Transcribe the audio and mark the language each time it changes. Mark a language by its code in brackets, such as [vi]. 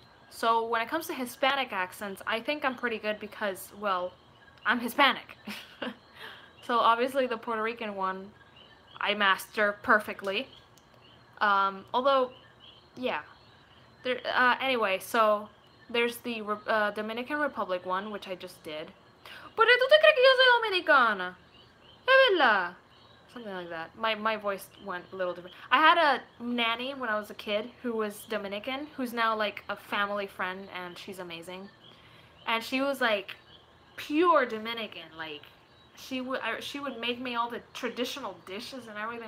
[en] So when it comes to Hispanic accents, I think I'm pretty good because, well, I'm Hispanic. So obviously the Puerto Rican one, I master perfectly. Although, yeah. Anyway, so there's the Dominican Republic one, which I just did. [es] ¿Por qué tú te crees que yo soy dominicana? Es verdad. [en] Something like that. My voice went a little different. I had a nanny when I was a kid who was Dominican, who's now like a family friend, and she's amazing. And she was like pure Dominican. Like she would make me all the traditional dishes and everything.